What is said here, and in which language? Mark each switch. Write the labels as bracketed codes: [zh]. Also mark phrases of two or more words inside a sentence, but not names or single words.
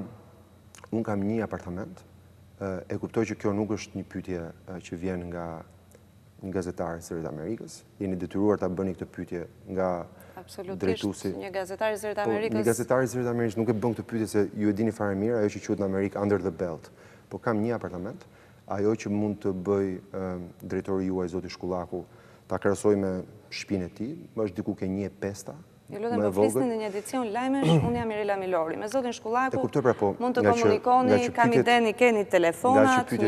[sq] Unë kam një apartament. E kuptoj që kjo nuk është një pyetje që vjen nga gazetari i Zërit Amerikës. Jeni detyruar ta bëni këtë pyetje nga drejtuesi. Një gazetar i Zërit Amerikës. Një gazetar i Zërit Amerikës nuk e bën këtë pyetje se ju e dini fare mirë, ajo që quhet në Amerikë [en] under the belt. [sq] Po kam një apartament. Ajo që mund të bëj drejtori juaj zoti Shkullaku, ta krahasoj me shtëpinë e tij, është diku ke 1.5. Ju lutem të flisni në një edicion lajmesh, unë jam Mirela Milori. Me zotin Shkullaku mund të komunikoni, kam ideni, keni telefonat, njeni.